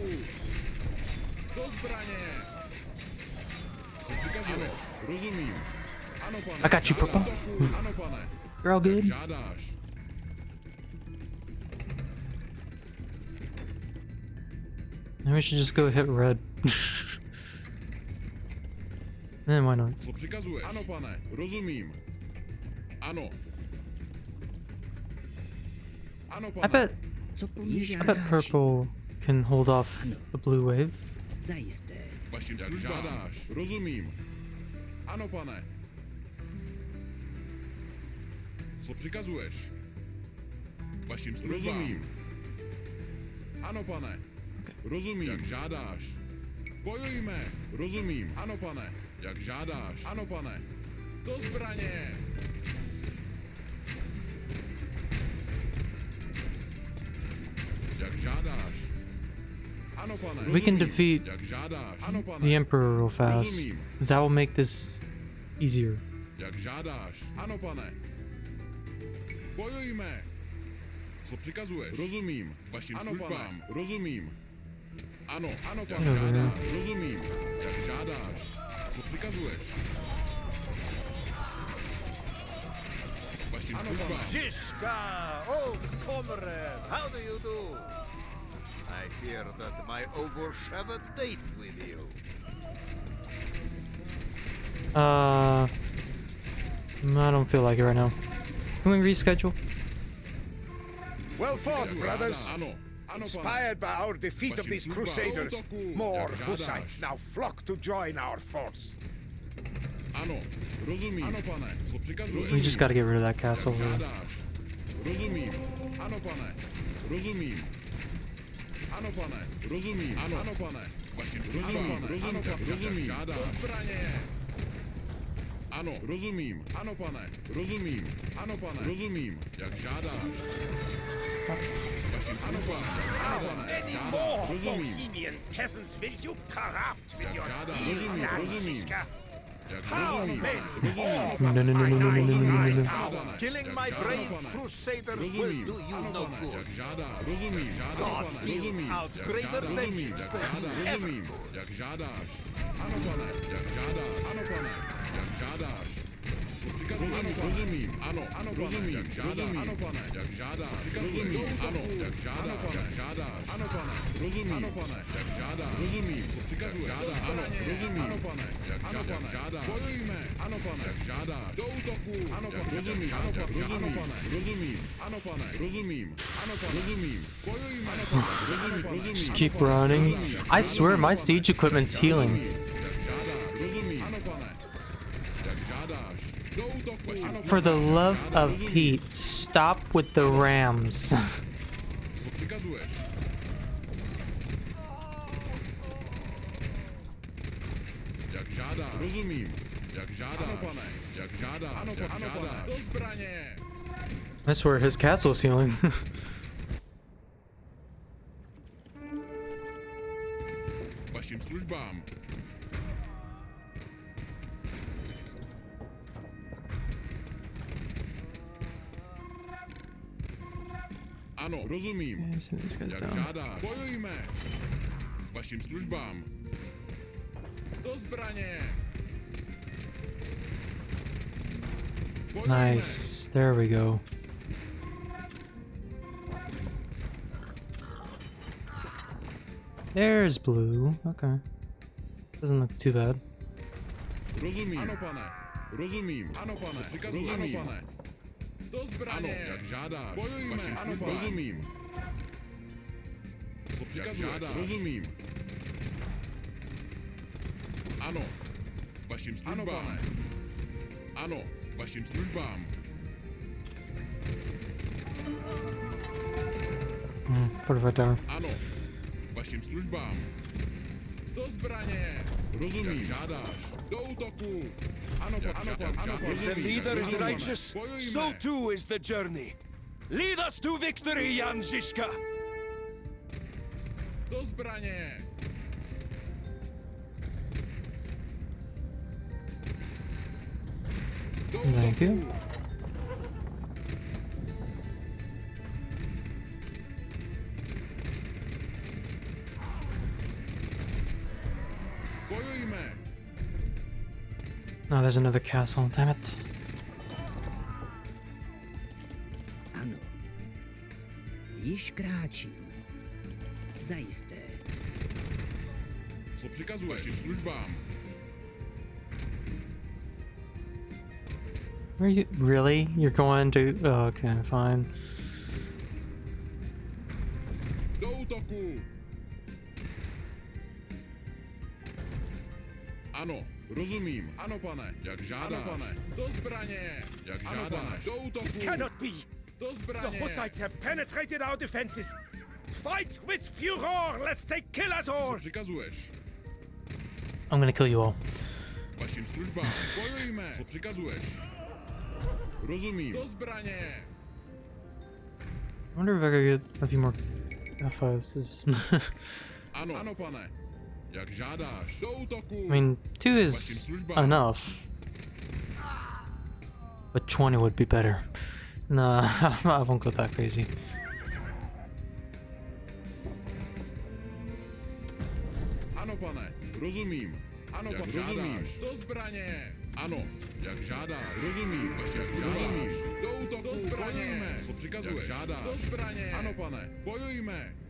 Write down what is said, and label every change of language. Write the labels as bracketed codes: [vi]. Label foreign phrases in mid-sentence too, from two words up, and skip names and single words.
[cs] Do zbraně. Co přikazuješ? Rozumím. Ano, pane. [en] I got you, [cs] Do [en] Purple. [cs] útoku. Ano, pane. [en] You're all [cs] Jak [en] good? [cs] žádáš. [en] Maybe we should just go hit red. Why not? [cs] Co přikazuješ? Ano, pane, rozumím. Ano. Ano, pane. [en] I bet purple can hold off the blue wave. [cs] Zajisté. Vašim jak žádáš, rozumím. Ano, pane. Co přikazuješ? Vašim rozumím. Ano, pane. Rozumím. Jak žádáš. Bojujme. Rozumím. Ano, pane. Jak žádáš. Ano, pane. Do zbraně. Jak žádáš. Ano, pane. [en] We can defeat [cs] Jak žádáš. Ano, pane. [en] the Emperor real fast. [cs] Rozumím. [en] That will make this easier. [cs] Jak žádáš. Ano, pane. Bojujme. Co přikazuješ? Rozumím. Vašim ano, službám. Pane. Rozumím. Ano, ano, pane. Jak žádáš. Rozumím. Jak žádáš. Co přikazuješ? Vašim službám. [en] Zizka, old comrade, how do you do? I fear that my ogres have a date with you. I don't feel like it right now. Can we reschedule? Well fought, brothers. [cs] Ano, ano, [en] Inspired by our defeat of these Crusaders, more Hussites now flock to join our force. [cs] Ano, rozumím. Ano, pane. Co přikazuješ? [en] We just gotta get rid of that castle. [cs] Rozumím. Ano, pane. Rozumím. Ano, pane. Rozumím. Ano, ano, pane. Vašim rozumím. Rozumím. Rozumím. Zbraně. Ano, rozumím. Ano, pane. Rozumím. Ano, pane. Rozumím. Jak žádáš. Vašim ano, pane. Ano, pane. Žádá. Rozumím. [en] Bohemian peasants will you corrupt with your [cs] Žádá. [en] zeal, [cs] Rozumím. [en] Jan [cs] Rozumím. [en] Žižka? [cs] Jak [en] How [cs] rozumím. [en] many [cs] Rozumím. [en] No. Killing my brave Crusaders will do you no good. [cs] Jak žádá. Rozumím. Žádá, [en] God [cs] pane. [en] deals [cs] Rozumím. [en] out [cs] Jak [en] greater [cs] žádá. Rozumím. [en] vengeance [cs] Jak [en] than [cs] žádá. [en] he ever [cs] Rozumím. [en] could. [cs] Jak žádáš. Ano, pane. Jak žádá. Ano, pane. Jak žádáš. Co přikazuješ? Rozumím. Ano, ano, rozumím. Jak žádá. Ano, pane. Jak žádá. Rozumím. Ano, jak žádá. Jak žádáš. Ano, pane. Rozumím. Ano, pane. Jak žádá. Rozumím. Co přikazuješ? Žádá. Ano, rozumím. Ano, pane. Jak žádá. Bojujme. Ano, pane. Jak žádáš. Do útoku. Ano, pane. Rozumím. Ano, pane. Ano, pane. Rozumím. Ano, pane. Rozumím. Ano, pane. Rozumím. Bojujme. Ano, pane. Rozumím. Rozumím. [en] Just keep running. I swear my siege equipment's healing. For the love of Pete, stop with the rams. [cs] Co přikazuješ? Jak žádá. Rozumím. Jak žádá. Ano, pane. Jak žádá. Ano, jak ano, žádá. Do zbraně. [en] I swear his castle's healing. [cs] Vašim službám. Ano, rozumím. Jak žádá. Bojujme. Vašim službám. Do zbraně. Bojujme. [en] Nice. There we go. There's blue. Okay. Doesn't look too bad. [cs] Rozumím. Ano, pane. Rozumím. Ano, pane. Rozumím. Ano, pane. Do zbraně. Ano, jak žádáš. Bojujme. Ano, pane. Rozumím. Co přikazuješ? Rozumím. Ano. Vašim službám. Ano, pane. Ano. Vašim službám. [en] Put it right there. [cs] Ano. Vašim službám. Do zbraně. Rozumím. Jak žádáš. Do útoku. Ano, ano, ano. [en] If the leader is righteous, so too is the journey. Lead us to victory, Jan Žižka. [cs] Do zbraně. [en] Thank you. [cs] Bojujme. [en] Oh, there's another castle. Damn it. [cs] Ano. Již kráčím. Zajisté. Co přikazuješ? Vašim službám. [en] Are you really? You're going to? Oh, okay, fine. [cs] Do útoku! Ano, rozumím. Ano, pane, jak žádáš. Ano, pane, do zbraně. Jak žádáš. Do útoku. [en] It cannot be! [cs] Do [en] The [cs] zbraně. [en] Hussites have penetrated our defenses! Fight with furor, lest they kill us all! [cs] Co přikazuješ? [en] I'm gonna kill you all. [cs] Vašim službám. Bojujme. Co přikazuješ? Rozumím. Do zbraně. [en] I wonder if I could get a few more FIs. [cs] Ano, ano, pane. Jak žádáš. Do útoku. [en] I mean, 2 is enough. But 20 would be better. Nah, I won't go that crazy. [cs] Ano, pane. Rozumím. Ano, pane. Rozumím. Do zbraně. Ano. Jak žádáš. Rozumím. Vaše rozumíš. Do útoku. Do zbraně. Bojujme. Co přikazuješ? Jak žádáš. Do zbraně. Ano, pane. Bojujme.